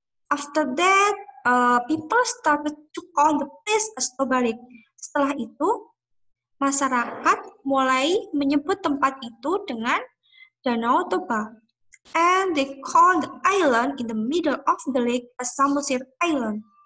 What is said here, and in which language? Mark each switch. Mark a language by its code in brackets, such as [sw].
[en] After that, people started to call the place as Toba Lake. [id] Setelah itu, masyarakat mulai menyebut tempat itu dengan Danau Toba. [en] And they called the island in the middle of the lake as Samosir Island.